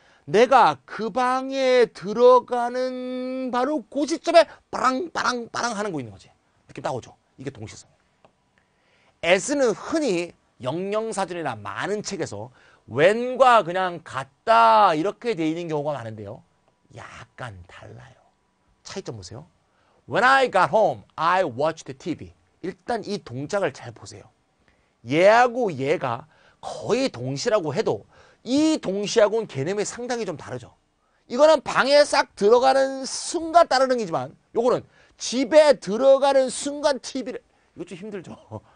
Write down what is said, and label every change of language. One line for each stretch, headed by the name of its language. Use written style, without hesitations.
Korean: 내가 그 방에 들어가는 바로 그 시점에 빠랑빠랑빠랑 하는 거 있는 거지. 느낌 딱 오죠? 이게 동시성이에요. as는 흔히 영영사전이나 많은 책에서 when과 그냥 같다 이렇게 돼 있는 경우가 많은데요. 약간 달라요. 차이점 보세요.
English: When I got home, I watched TV.
Korean: 일단 이 동작을 잘 보세요. 얘하고 얘가 거의 동시라고 해도 이 동시하고는 개념이 상당히 좀 다르죠. 이거는 방에 싹 들어가는 순간 따르는 이지만 요거는 집에 들어가는 순간 TV를 이거 좀 힘들죠.